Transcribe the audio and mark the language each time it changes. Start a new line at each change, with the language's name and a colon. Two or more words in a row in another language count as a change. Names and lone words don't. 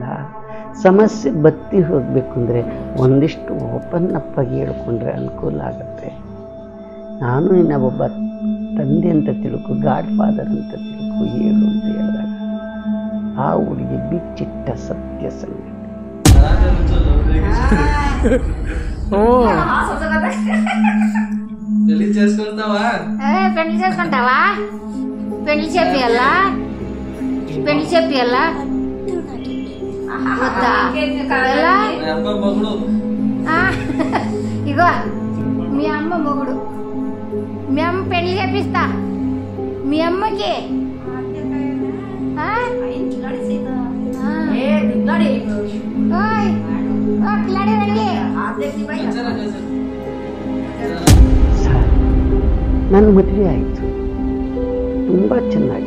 Kannada: ಸಮಸ್ಯೆ ಬತ್ತಿ ಹೋಗಬೇಕು ಅಂದರೆ ಒಂದಿಷ್ಟು ಓಪನ್ ಅಪ್ಪಾಗಿ ಹೇಳ್ಕೊಂಡ್ರೆ ಅನುಕೂಲ ಆಗುತ್ತೆ. ನಾನು ಒಬ್ಬ ತಂದೆ ಅಂತ ತಿಳ್ಕೊ, ಗಾಡ್ ಫಾದರ್ ಅಂತ ತಿಳ್ಕೊ, ಹೇಳು ಅಂತ ಹೇಳಿದಾಗ ಆ ಹುಡುಗಿ ಬಿಚ್ಚಿಟ್ಟ ಸತ್ಯ ಸಂಗತಿ.
Telugu: పెళ్లి చేసుకుంటావా? పెళ్లి చెప్పియల్లా వద్దా? ఇగో మీ అమ్మ మొగుడు, మీ అమ్మ పెళ్లి చేపిస్తా. మీ అమ్మకి
Kannada: ನನ್ನ ಮದುವೆ ಆಯಿತು, ತುಂಬ ಚೆನ್ನಾಗಿ.